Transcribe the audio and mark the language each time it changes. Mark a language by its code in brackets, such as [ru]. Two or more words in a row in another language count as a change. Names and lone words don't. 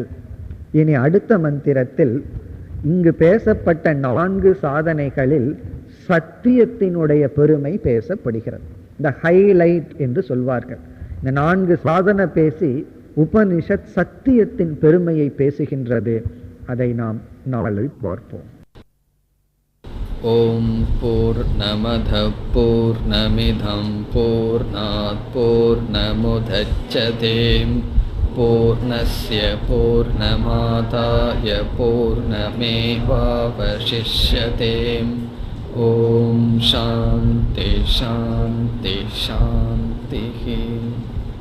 [ta] இனி அடுத்த மந்திரத்தில் இங்கு பேசப்பட்ட 4 சாதனைகளில் சத்தியத்தினுடைய பெருமை பேசப்படுகிறது. இந்த ஹைலைட் என்று சொல்வார்கள். இந்த 4 சாதனை பேசி உபனிஷத் சத்தியத்தின் பெருமையை பேசுகின்றது. அதை நாம் நாளை பார்ப்போம். [sa] ओं पूर्णमदः पूर्णमिदं पूर्णात् पूर्णमुदच्यते पूर्णस्य पूर्णमादाय पूर्णमेवावशिष्यते. ओं शान्तिः शान्तिः शान्तिः.